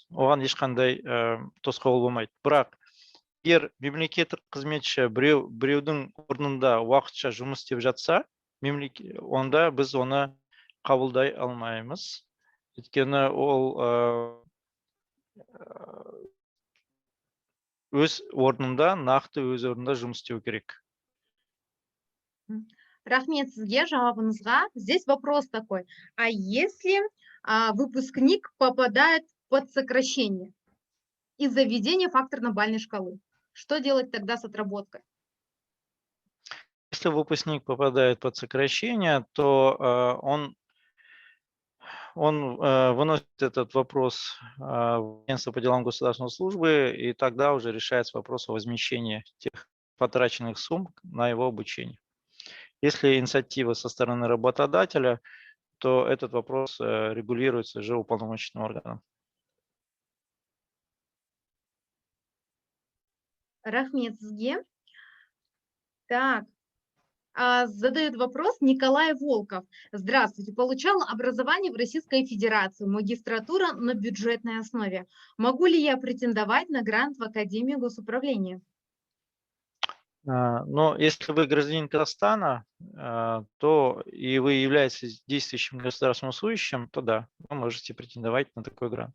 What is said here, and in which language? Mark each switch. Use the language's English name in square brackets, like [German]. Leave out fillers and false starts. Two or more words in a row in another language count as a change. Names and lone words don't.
[Kazakh] Оған ешқандай тосқауыл болмайды. Бірақ егер мемлекеттік қызметші біреудің орнында уақытша жұмыс істеп жатса, онда біз оны қабылдай алмаймыз. Өйткені ол өз орнында, нақты өз орнында жұмыс істеу керек. Рахмет сізге жауабыңызға. [Russian] Здесь вопрос такой. А если выпускник попадает под сокращение из-за введения факторно-бальной шкалы, что делать тогда с отработкой? Если выпускник попадает под сокращение, то он выносит этот вопрос в агентство по делам государственной службы, и тогда уже решается вопрос о возмещении тех потраченных сумм на его обучение. Если инициатива со стороны работодателя, то этот вопрос регулируется уже уполномоченным органом. [Kazakh] Рахмет сізге. [Russian] Так. Задает вопрос Николай Волков. Здравствуйте. Получал образование в Российской Федерации, магистратура на бюджетной основе. Могу ли я претендовать на грант в Академию госуправления? Но если вы гражданин Казахстана, то и вы являетесь действующим государственным служащим, то да, вы можете претендовать на такой грант.